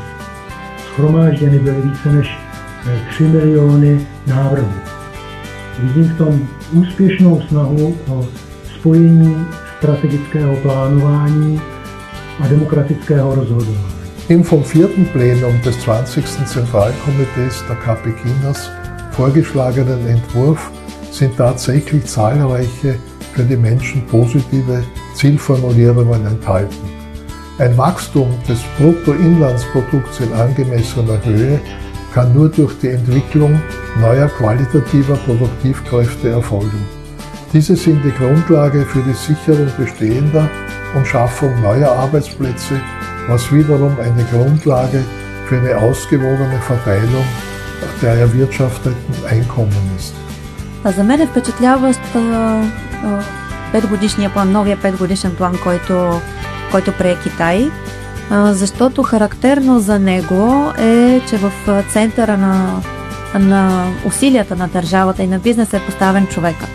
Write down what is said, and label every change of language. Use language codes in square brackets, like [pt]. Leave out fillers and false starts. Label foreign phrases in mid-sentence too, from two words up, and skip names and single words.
[cs] Shromážděny byly více než 3 miliony návrhů. Vidím v tom úspěšnou snahu o spojení strategického plánování a demokratického rozhodování. [de] Im vom 4. Plenum des 20. Zentralkomitees der KP Chinas vorgeschlagenen Entwurf sind tatsächlich zahlreiche für die Menschen positive Zielformulierungen enthalten. Ein Wachstum des Bruttoinlandsprodukts in angemessener Höhe kann nur durch die Entwicklung neuer qualitativer Produktivkräfte erfolgen. Diese sind die Grundlage für die Sicherung bestehender und Schaffung neuer Arbeitsplätze, was wiederum eine Grundlage für eine ausgewogene Verteilung der erwirtschafteten Einkommen ist. [bg] За мен е впечатляващ петгодишния план, новия 5-годишен план, който прие Китай, защото характерно за него е, че в центъра на усилията на държавата и на бизнеса е поставен човекът.